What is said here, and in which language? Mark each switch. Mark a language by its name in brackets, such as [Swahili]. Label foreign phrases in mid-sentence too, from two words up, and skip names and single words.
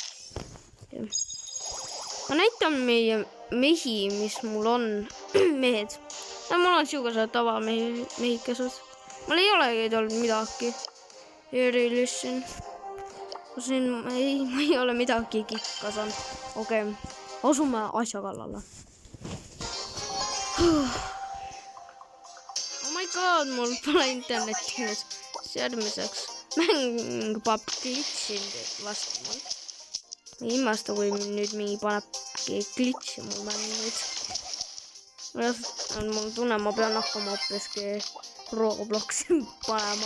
[Estonian] Ma näitan meie mehi, mis mul on. Mehed. Mul on siuksed tavamehikesed. Mul ei olegi olnud midagi. Erilist siin. Ma ei ole midagi kikka saanud. Okei. Asume asja kallale. [English] Oh my god, [Estonian] mul pole internetti nüüd. Järgmiseks. Mäng paneb glitšind vastu mul. Ma ei imesta, kui nüüd mingi paneb glitši mul mängu nüüd. Mul tunne, ma pean hakkama hoppiski Robloxi panema.